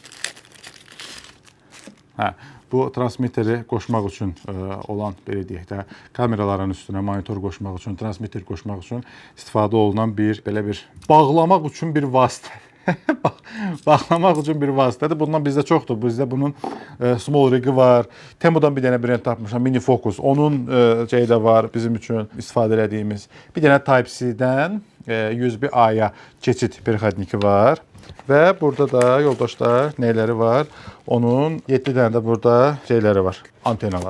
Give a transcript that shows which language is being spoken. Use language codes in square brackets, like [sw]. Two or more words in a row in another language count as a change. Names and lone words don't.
[az] Hə, bu transmitteri qoşmaq üçün olan, belə deyək də, kameraların üstünə monitor qoşmaq üçün, transmitter qoşmaq üçün istifadə olunan belə bir bağlamaq üçün bir vasitə. Bağlamaq üçün bir vasitədir. Bundan bizdə çoxdur. Bizdə bunun small rig-i var. Temudan bir dənə brend tapmışam, mini focus. Onun şeyi də var bizim üçün istifadə etdiyimiz. Bir dənə Type-C-dən USB-A-ya keçid perxodniki var. Və burada da yoldaşlar nələri var? Onun 7 dənə də burada şeyləri var, antenalar.